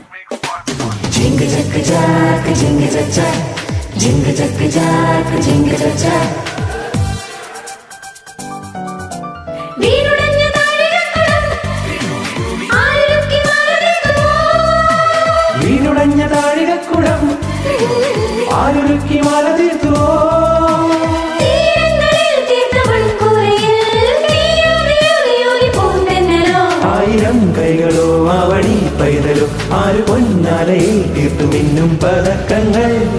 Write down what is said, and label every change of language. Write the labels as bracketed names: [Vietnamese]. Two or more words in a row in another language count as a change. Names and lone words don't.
[English] Jingle jack jack, jingle jack jack, jingle jack jack, jingle jack jack. [Malayalam] വീണുടഞ്ഞ താഴികക്കുടം ആരുരുക്കി മാല തീർത്തുവോ. ആയിരം കൈകളോ ആവണി പൈതലോ ആര് പൊന്നാലയിൽ തീർത്തു മിന്നും പതക്കങ്ങൾ.